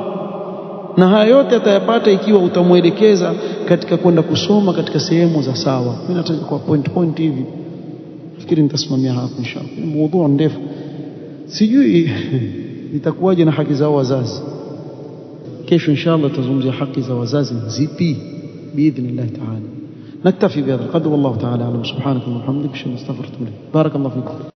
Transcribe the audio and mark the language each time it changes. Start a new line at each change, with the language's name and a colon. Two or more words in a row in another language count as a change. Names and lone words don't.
Swahili: Na haya yote atayapata ikiwa utamwelekeza katika kwenda kusoma katika sehemu za sawa. Mimi nataka kwa point hivi, fikiri nitasimamia hapa inshallah. Mada ndefu, sijui itakuwaje na haki za wazazi. Kesho inshallah tutazungumzia haki za wazazi zipi
Arabic: بإذن الله تعالى. نكتفي بهذا القدر, والله تعالى أعلم. سبحانك وبحمدك أشهد أن لا إله إلا أنت أستغفرك وأتوب إليك. بارك الله فيكم.